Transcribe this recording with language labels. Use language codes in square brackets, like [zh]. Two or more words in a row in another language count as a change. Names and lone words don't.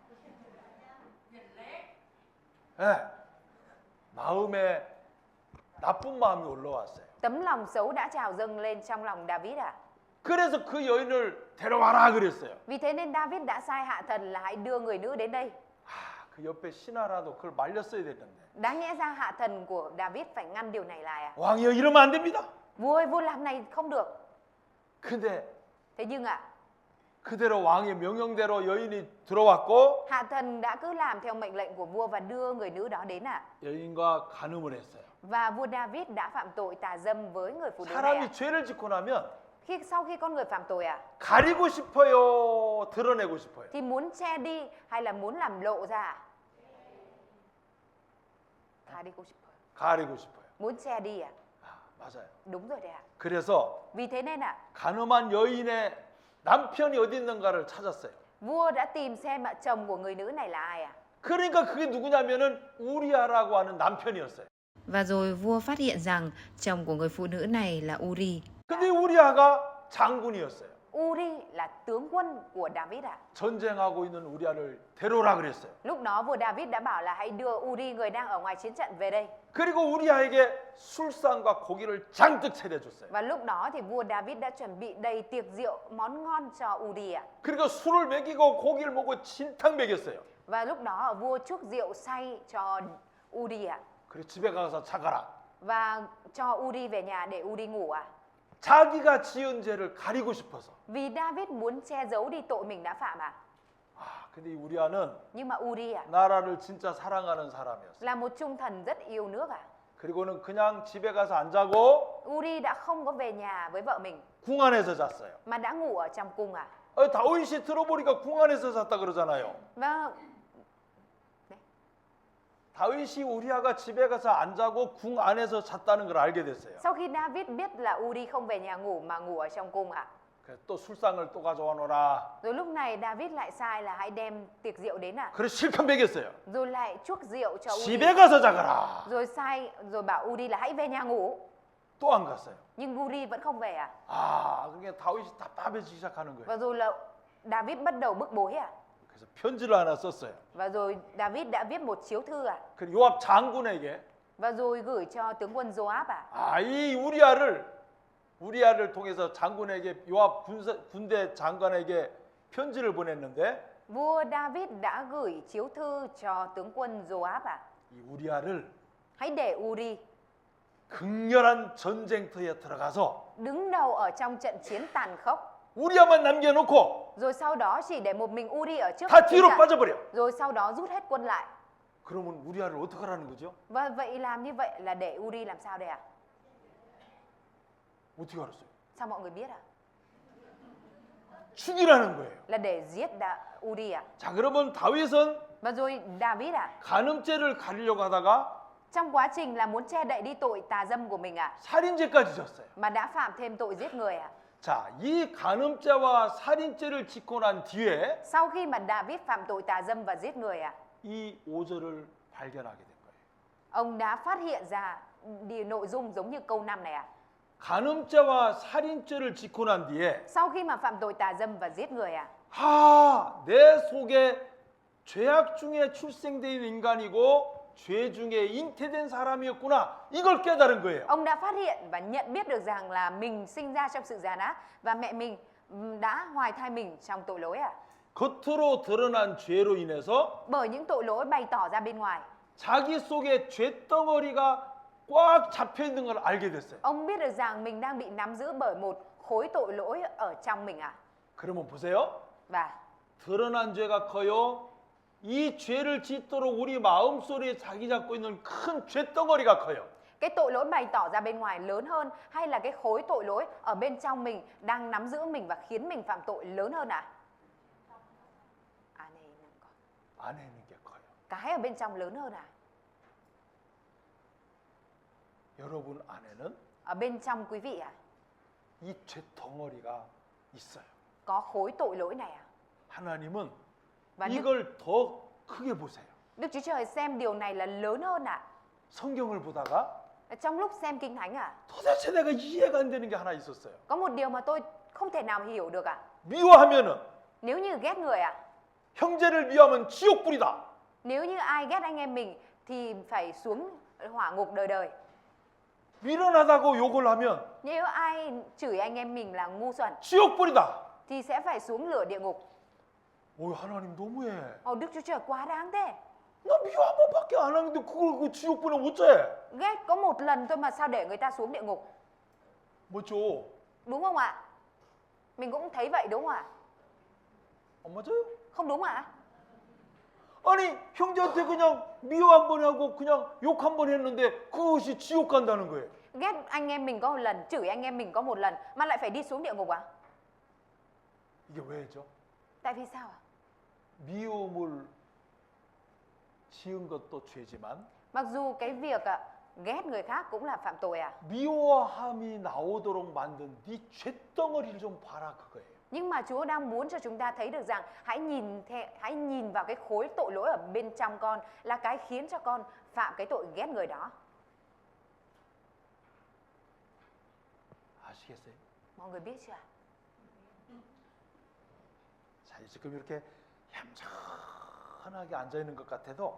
[ko] 예, 마음에 나쁜 마음이 올라왔어요. [vi] Tấm lòng xấu đã trào dâng lên trong lòng David à? [ko] 그래서 그 여인을 데려와라 그랬어요. [vi] Vì thế nên David đã sai hạ thần là hãy đưa người nữ đến đây. [ko] 그 옆에 신하라도 그걸 말렸어야 됐는데. [vi] Đáng nhẽ ra hạ thần của David phải ngăn điều này lại à? [ko] 왕이여 이러면 안 됩니다. [vi] Vua ơi, vua làm này không được. [ko] 근데 [vi] Thế nhưng ạ, [ko] 그대로 왕의 명령대로 여인이 들어왔고 [vi] hạ thần đã cứ làm theo mệnh lệnh của vua và đưa người nữ đó đến ạ. [ko] 여인과 간음을 했어요. [vi] Và vua David đã phạm tội tà dâm với người phụ nữ này ạ. [ko] 사람이 죄를 짓고 나면 [vi] Sau khi con người phạm tội à, [ko] 가리고 싶어요, 드러내고 싶어요. [vi] thì muốn che đi hay là muốn làm lộ ra à? [ko] 가리고 싶어요. 가리고 싶어요. [vi] Muốn che đi à? [ko] 맞아요. [vi] Đúng rồi đấy ạ. [ko] 그래서 [vi] Vì thế nên ạ, [ko] 간음한 여인의 남편이 어디 있는가를 찾았어요. [vi] vua đã tìm xem ạ chồng của người nữ này là ai ạ? [ko] 그러니까 그게 누구냐면은 우리아라고 하는 남편이었어요. [vi] Và rồi vua phát hiện rằng chồng của người phụ nữ này là Uri. [ko] 근데 우리아가 장군이었어요. [vi] Uri là tướng quân của David ạ. [ko] 전쟁하고 있는 우리아를 데려오라 그랬어요. [vi] Lúc đó vua David đã bảo là hãy đưa Uri, người đang ở ngoài chiến trận, về đây. [ko] 그리고 우리아에게 술상과 고기를 잔뜩 차려줬어요. [vi] Và lúc đó thì vua David đã chuẩn bị đầy tiệc rượu, món ngon cho Uri ạ. [ko] 그리고 술을 먹이고 고기를 먹고 진탕 먹였어요. [vi] Và lúc đó vua chuốc rượu say cho Uri ạ. [ko] 그리고 집에 가서 자가라. [vi] Và cho Uri về nhà để Uri ngủ ạ. [ko] 자기가 지은 죄를 가리고 싶어서. [vi] Vì David muốn che giấu đi tội mình đã phạm ạ. [ko] 근데 이 우리아는 [vi] Nhưng mà Uri ạ [ko] 나라를 진짜 사랑하는 사람이었어요. [vi] là một trung thần rất yêu nước ạ. [ko] 그리고는 그냥 집에 가서 안 자고 [vi] Uri đã không có về nhà với vợ mình [ko] 궁 안에서 잤어요. [vi] mà đã ngủ ở trong cung ạ. [ko] 다윗이 들어보니까 궁 안에서 잤다 그러잖아요. [vi] Và [ko] 다윗이 우리아가 집에 가서 안 자고 궁 안에서 잤다는 걸 알게 됐어요. [vi] sau khi David biết là Uri không về nhà ngủ mà ngủ ở trong cung ạ, [ko] 그래서 또 술상을 또 가져와 놓으라. [vi] rồi lúc này David lại sai là hãy đem tiệc rượu đến ạ. [ko] 그래서 실컷 먹였어요. [vi] Rồi lại chuốc rượu cho Uri. [ko] 집에 가서 자거라. [vi] Rồi bảo Uri là hãy về nhà ngủ. [ko] 또 안 갔어요. [vi] Nhưng Uri vẫn không về ạ. [ko] 그게 다윗이 답답해지기 시작하는 거예요. [vi] Và rồi là David bắt đầu bức bối ạ. [ko] 그래서 편지를 하나 썼어요. [vi] Và rồi David đã viết một chiếu thư ạ. [ko] 그 요압 장군에게 [vi] Và rồi gửi cho tướng quân Joab ạ. [ko] 이 우리아를 통해서 장군에게 요압 군대 장관에게 편지를 보냈는데 [vi] Vua David đã gửi chiếu thư cho tướng quân Joab ạ. [ko] 이 우리아를 [vi] Hãy để Uri [ko] 극렬한 전쟁터에 들어가서 [vi] đứng đầu ở trong trận chiến tàn khốc. [ko] 우리아만 남겨놓고 [vi] Rồi sau đó chỉ để một mình Uri ở trước [ko] 다 [vi] chiến [ko] 뒤로 [vi] trận. [ko] 빠져버려. [vi] Rồi sau đó rút hết quân lại. [ko] 그러면 우리아를 어떻게 하라는 거죠? [vi] Và vậy làm như vậy là để Uri làm sao đây ạ? [ko] 어떻게 알았어요? [vi] Sao mọi người biết ạ? [ko] 죽이라는 거예요. [vi] Là để giết Uri ạ. [ko] 자, 그러면 다윗은 [vi] Và rồi David ạ, [ko] 간음죄를 가리려고 하다가 [vi] trong quá trình là muốn che đậy đi tội tà dâm của mình ạ, [ko] 살인죄까지 졌어요. [vi] mà đã phạm thêm tội giết người ạ. [ko] 자, 이 간음죄와 살인죄를 짓고 난 뒤에 [vi] Sau khi mà David phạm tội tà dâm và giết người ạ, [ko] 이 5절을 발견하게 된 거예요. [vi] ông đã phát hiện ra nội dung giống như câu 5 này ạ. [ko] 간음죄와 살인죄를 짓고 난 뒤에 [vi] Sau khi mà phạm tội tà dâm và giết người ạ, [ko] 내 속에 죄악 중에 출생된 인간이고 죄 중에 잉태된 사람이었구나. 이걸 깨달은 거예요. [vi] ông đã phát hiện và nhận biết được rằng là mình sinh ra trong sự già nát và mẹ mình đã hoài thai mình trong tội lỗi ạ. [ko] 겉으로 드러난 죄로 인해서 [vi] Bởi những tội lỗi bày tỏ ra bên ngoài, [ko] 자기 속에 죄덩어리가 꽉 잡혀 있는 걸 알게 됐어요. [vi] ông biết được rằng mình đang bị nắm giữ bởi một khối tội lỗi ở trong mình ạ. [ko] 그러면 보세요. [vi] Và [ko] 드러난 죄가 커요. 이 죄를 짓도록 우리 마음속에 자기 잡고 있는 큰 죄덩어리가 커요. [vi] Cái tội lỗi bày tỏ ra bên ngoài lớn hơn hay là cái khối tội lỗi ở bên trong mình đang nắm giữ mình và khiến mình phạm tội lớn hơn ạ? [ko] 안에 있는 게 커요. [vi] Cái ở bên trong lớn hơn à? [ko] 여러분 안에는 [vi] Ở bên trong quý vị à? [ko] 이 죄 덩어리가 있어요. [vi] Có khối tội lỗi này à? [ko] 하나님은 [vi] Và [ko] 이걸 더 크게 보세요. [vi] Đức Chúa Trời xem điều này là lớn hơn à? [ko] 성경을 보다가 [vi] Trong lúc xem Kinh Thánh à? [ko] 도대체 내가 이해가 안 되는 게 하나 있었어요. [vi] Có một điều mà tôi không thể nào hiểu được à? [ko] 미워하면은 [vi] Nếu như ghét người à? [ko] 형제를 미워하면 지옥불이다. [vi] Nếu như ai ghét anh em mình thì phải xuống hỏa ngục đời đời. [ko] 미련하다고 욕을 하면 [vi] Nếu ai chửi anh em mình là ngu xuẩn [ko] 지옥불이다. [vi] thì sẽ phải xuống lửa địa ngục. [ko] 오, 하나님 너무해. [vi] Đức Chúa Trời quá đáng thế. [ko] 나 미워 한 번밖에 안 하는데 그걸 그 지옥불은 어째? [vi] Ghét có một lần thôi mà sao để người ta xuống địa ngục? [ko] 뭐죠? [vi] Đúng không ạ? Mình cũng thấy vậy đúng không ạ? [ko] 안 맞아요? [vi] Không đúng ạ? [ko] 아니 형제한테 그냥 미워 한 번 하고 그냥 욕 한 번 했는데 그것이 지옥 간다는 거예요. [vi] Ghét anh em mình có một lần, chửi anh em mình có một lần mà lại phải đi xuống địa ngục à? [ko] 이게 왜죠? [vi] Tại vì sao ạ? [ko] 미움을 지은 것도 죄지만 [vi] Mặc dù cái việc ghét người khác cũng là phạm tội à? [ko] 미워함이 나오도록 만든 네 죄덩어리를 좀 봐라 그거예요. [vi] Nhưng mà Chúa đang muốn cho chúng ta thấy được rằng hãy nhìn vào cái khối tội lỗi ở bên trong con là cái khiến cho con phạm cái tội ghét người đó. [ko] 아시겠어요? [vi] Mọi người biết chưa? [ko] 자, 지금 이렇게 얌전하게 앉아 있는 것 같아도